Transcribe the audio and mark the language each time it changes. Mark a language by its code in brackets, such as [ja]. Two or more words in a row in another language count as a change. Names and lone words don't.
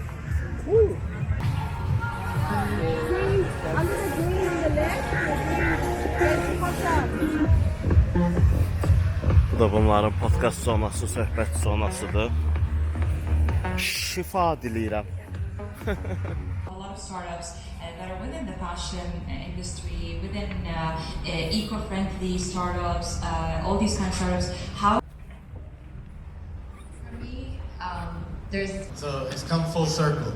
[az] Bu da bunların podkast zonası, söhbət zonasıdır. Şifa diləyirəm. [en] A lot of startups that are within the fashion industry, within eco-friendly startups, all these kind of startups. How? For me, So it's come full circle.